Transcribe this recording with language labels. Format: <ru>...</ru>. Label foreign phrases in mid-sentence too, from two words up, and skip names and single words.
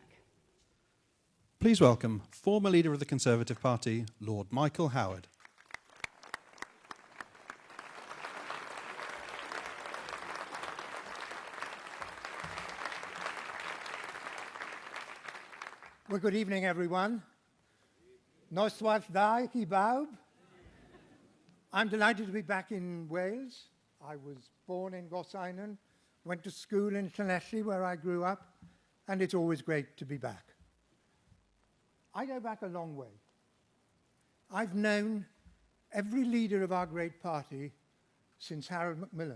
<en>Please welcome former leader of the Conservative Party, Lord Michael Howard. Well, good evening, everyone.</en> <cy>Noswaith dda chi bawb.</cy> <en>I'm delighted to be back in Wales. I was born in Gorseinon, went to school in Llanelli, where I grew up, and it's always great to be back. I go back a long way. I've known every leader of our great party since Harold Macmillan.</en>